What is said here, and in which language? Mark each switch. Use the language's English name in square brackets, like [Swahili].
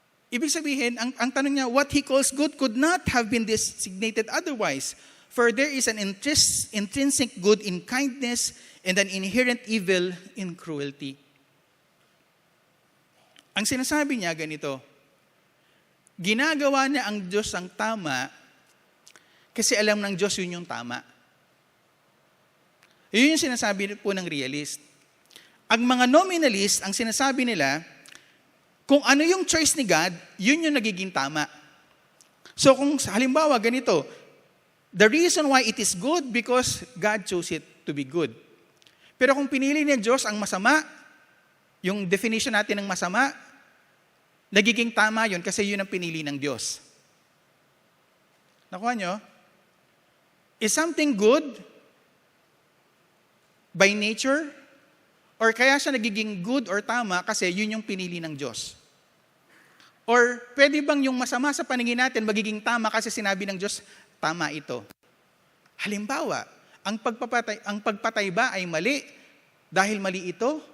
[Filipino] Ibig sabihin, ang tanong niya, [English] what He calls good could not have been designated otherwise. For there is an intrinsic good in kindness and an inherent evil in cruelty. [Filipino] Ang sinasabi niya ganito, ginagawa niya ang Diyos ang tama kasi alam ng Diyos yun yung tama. Yun yung sinasabi po ng realist. Ang mga nominalist, ang sinasabi nila, kung ano yung choice ni God, yun yung nagiging tama. So kung halimbawa ganito, [English] the reason why it is good because God chose it to be good. [Filipino] Pero kung pinili niya Diyos ang masama, yung definition natin ng masama, nagiging tama yun kasi yun ang pinili ng Diyos. Nakuha nyo? [English] Is something good by nature? [Filipino] Or kaya siya nagiging good or tama kasi yun yung pinili ng Diyos? Or pwede bang yung masama sa paningin natin magiging tama kasi sinabi ng Diyos, tama ito? Halimbawa, ang pagpatay ba ay mali dahil mali ito?